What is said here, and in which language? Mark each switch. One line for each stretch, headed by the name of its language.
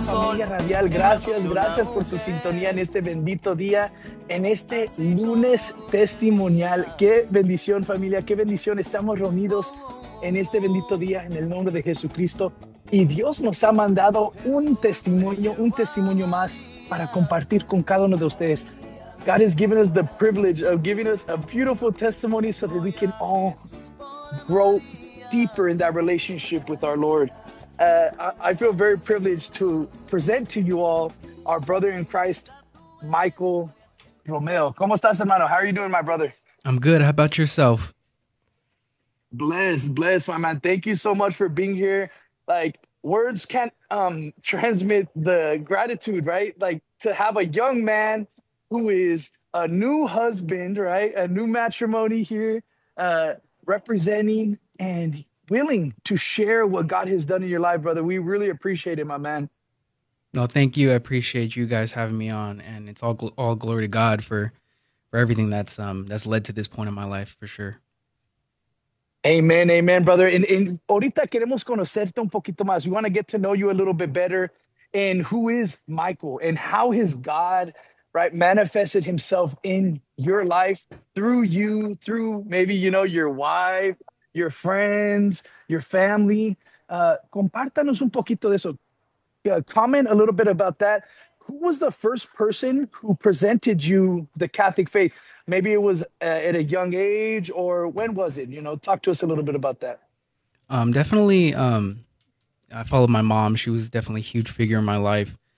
Spanish: familia radial, gracias por su sintonía en este bendito día, en este lunes testimonial. Qué bendición, familia, qué bendición. Estamos reunidos en este bendito día en el nombre de Jesucristo. Y Dios nos ha mandado un testimonio más para compartir con cada uno de ustedes.
English: God has given us the privilege of giving us a beautiful testimony so that we can all grow deeper in that relationship with our Lord. I feel very privileged to present to you all our brother in Christ, Michael Romeo.
Spanish: ¿Cómo estás, hermano?
English: How are you doing, my brother? I'm good. How about yourself? Bless, my man. Thank you so much for being here. Like, words can't transmit the gratitude, right? Like, to have a young man who is a new husband, right? A new matrimony here, representing and willing to share what God has done in your life, brother. We really appreciate it, my man. No, thank you. I appreciate you guys having me on. And it's all glory to God for everything that's led to this point in my life, for sure. Amen, brother. And
Spanish: ahorita queremos conocerte un poquito más.
English: We want to get to know you a little bit better. And who is Michael? And how has God, right, manifested himself in your life through you, through maybe, you know, your wife, your friends, your family?
Spanish: Compártanos un poquito de eso.
English: Comment a little bit about that. Who was the first person who presented you the Catholic faith? Maybe it was at a young age, or when was it? You know, talk to us a little bit about that. Definitely, I followed my mom. She was definitely a huge figure in my life.